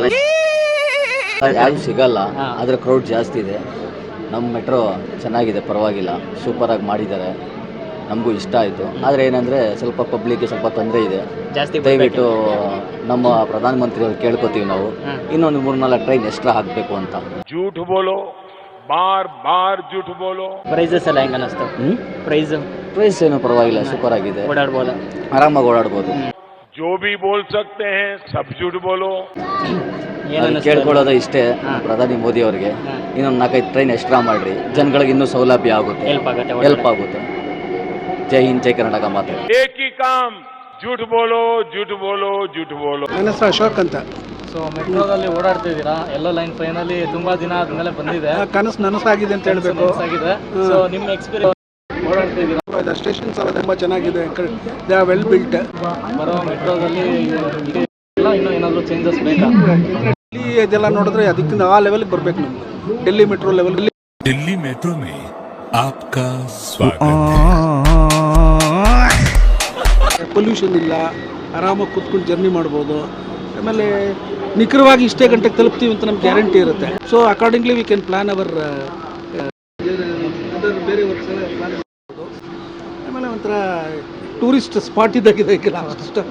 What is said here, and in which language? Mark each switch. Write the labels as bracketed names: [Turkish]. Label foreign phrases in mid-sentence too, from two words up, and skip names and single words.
[Kannada] ಯಾರು ಸಿಗಲ್ಲ, ಆದ್ರೆ ಕ್ರೌಡ್ ಜಾಸ್ತಿ ಇದೆ. ನಮ್ಮ ಮೆಟ್ರೋ ಚೆನ್ನಾಗಿದೆ, ಪರವಾಗಿಲ್ಲ, ಸೂಪರಾಗಿ ಮಾಡಿದ್ದಾರೆ, ನಮಗೂ ಇಷ್ಟ ಆಯಿತು. ಆದರೆ ಏನಂದರೆ ಸ್ವಲ್ಪ ಪಬ್ಲಿಕ್ಗೆ ಸ್ವಲ್ಪ ತೊಂದರೆ ಇದೆ. ದಯವಿಟ್ಟು ನಮ್ಮ ಪ್ರಧಾನಮಂತ್ರಿ ಅವ್ರು ಕೇಳ್ಕೊತೀವಿ ನಾವು, ಇನ್ನೊಂದು 3-4 [English] train extra [Kannada] ಹಾಕಬೇಕು ಅಂತ. [Hindi] झूठ बोलो, बार झूठ बोलो. [Kannada] ಪ್ರೈಸಸ್ ಎಲ್ಲ ಹೆಂಗ ಅನಿಸ್ತು? ಪ್ರೈಸ್ ಏನು ಪರವಾಗಿಲ್ಲ, ಸೂಪರ್ ಆಗಿದೆ, ಓಡಾಡ್ಬೋದು, ಆರಾಮಾಗಿ ಓಡಾಡ್ಬೋದು. [Hindi] जो भी बोल सकते हैं सब झूठ बोलो. [Kannada] ಕೇಳ್ಕೊಳ್ಳೋದು ಇಷ್ಟೇ ಪ್ರಧಾನಿ ಮೋದಿ ಅವರಿಗೆ, ಇನ್ನೊಂದು 4-5 [English] train extra [Kannada] ಮಾಡ್ರಿ, ಜನಗಳಿಗೆ ಇನ್ನೂ ಸೌಲಭ್ಯ ಆಗುತ್ತೆ, ಹೆಲ್ಪ್ ಆಗುತ್ತೆ. ಜೈ ಹಿಂದ್, ಜೈ ಕರ್ನಾಟಕ ಮಾತು. [Hindi] एक ही काम, झूठ बोलो झूठ बोलो झूठ बोलो. [Kannada] ನನ್ನ ಹೆಸರು ಅಶೋಕ್ ಅಂತ. ಸೊ ಮೆಟ್ರೋದಲ್ಲಿ ಓಡಾಡ್ತಿದ್ದೀರಾ, ಎಲ್ಲೋ ಲೈನ್ ಫೈನಲಿ ತುಂಬಾ ದಿನ ಆದ್ಮೇಲೆ ಬಂದಿದೆ. ಕನಸು ನನಸಾಗಿದೆ ಅಂತ ಹೇಳ್ಬೇಕು. ಆಗಿದೆ. ಸೊ ನಿಮ್ಮ ಎಕ್ಸ್ಪೀರಿಯನ್ಸ್ ಓಡಾಡ್ತಿದ್ದೀರಾ? ಸ್ಟೇಷನ್ಸ್ ಎಲ್ಲ ತುಂಬಾ ಚೆನ್ನಾಗಿದೆ, [English] they are well built. [Kannada] ಬರೋ ಮೆಟ್ರೋದಲ್ಲಿ ಇನ್ನೂ ಏನಾದರೂ ಚೇಂಜಸ್ ಬೇಕಾ? ಇಲ್ಲಿ ಇದೆಲ್ಲ ನೋಡಿದ್ರೆ ಅದಕ್ಕಿಂತ ಆ ಲೆವೆಲ್ಗೆ ಬರ್ಬೇಕು ನಮ್ಗೆ. ಡೆಲ್ಲಿ ಮೆಟ್ರೋ ಲೆವೆಲ್. [Hindi] दिल्ली मेट्रो में आपका स्वागत है. [Kannada] ಪೊಲ್ಯೂಷನ್ ಇಲ್ಲ, ಆರಾಮಾಗಿ ಕೂತ್ಕೊಂಡು ಜರ್ನಿ ಮಾಡ್ಬೋದು. ಆಮೇಲೆ ನಿಖರವಾಗಿ ಇಷ್ಟೇ ಗಂಟೆಗೆ ತಲುಪ್ತೀವಿ ಅಂತ ನಮ್ಗೆ ಗ್ಯಾರಂಟಿ ಇರುತ್ತೆ. [English] so accordingly we can plan our [Kannada] ಬೇರೆ ವರ್ಕ್ಸ್ ಎಲ್ಲ ಪ್ಲಾನ್ ಮಾಡ್ಬೋದು. ಆಮೇಲೆ ಒಂಥರ [English] tourist spot [Kannada] ಇದ್ದಾಗಿದೆ ಈಗ [English] last stop.